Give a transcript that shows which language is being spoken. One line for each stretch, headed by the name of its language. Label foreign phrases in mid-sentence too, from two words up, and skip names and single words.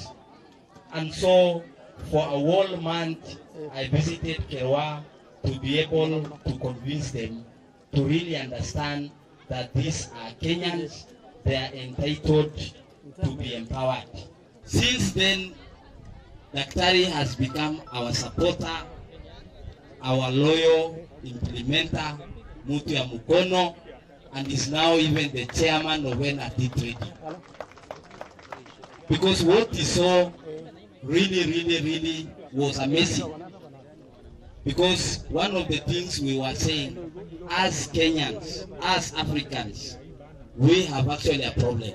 English: And so for a whole month, I visited Kerwa to be able to convince them to really understand that these are Kenyans, they are entitled to be empowered. Since then, Daktari has become our supporter, our loyal implementer,
Swahili: Mutu ya Mukono,
English: and is now even the chairman of NRT Trading. Because what he saw really was amazing. Because one of the things we were saying, as Kenyans, as Africans, we have actually a problem.